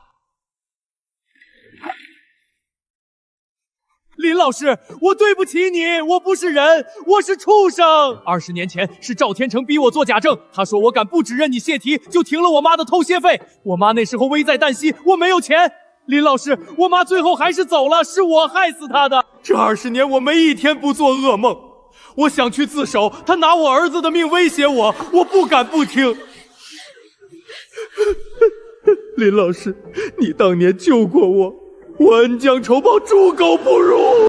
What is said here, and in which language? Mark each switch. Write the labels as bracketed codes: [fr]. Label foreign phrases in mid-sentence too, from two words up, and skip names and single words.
[zh] 林老師，我對不起你，我不是人，我是畜生。20年前是趙天成逼我做假證，他說我敢不指認你洩題，就停了我媽的偷竊費。我媽那時候危在旦夕，我沒有錢。林老師，我媽最後還是走了，是我害死她的。這20年我沒一天不做噩夢，我想去自首，他拿我兒子的命威脅我，我不敢不聽。林老師，你當年救過我，我恩將仇報，豬狗不如。